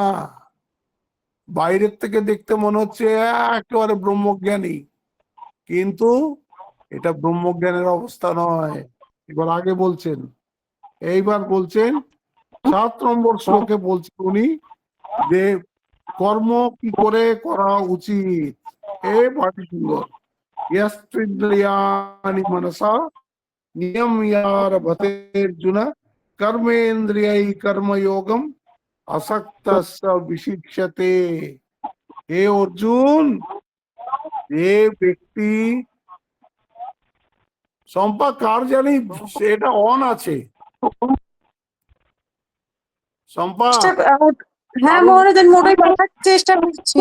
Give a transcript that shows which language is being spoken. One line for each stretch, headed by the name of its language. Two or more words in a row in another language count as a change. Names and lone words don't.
Bangla: বাইরের থেকে দেখতে মনে হচ্ছে একেবারে ব্রহ্মজ্ঞানী, কিন্তু এটা ব্রহ্মজ্ঞানের অবস্থা নয়। এবার আগে বলছেন, এইবার বলছেন 7 নম্বর শ্লোকে বলছেন উনি যে কর্ম কি করে করা উচিত। এ বাটি সুন্দর,
Sanskrit: यस्त्विन्द्रियाणि मनसा नियम्यारभतेऽर्जुन कर्मेन्द्रियै कर्मयोगम असक्तस्य विशिष्यते।
Bangla: হে অর্জুন, যে ব্যক্তি, সম্পা কার জানি এটা অন আছে, সম্পা হ্যাঁ মহারাজ, আমি ওটাই দেখার চেষ্টা করছি।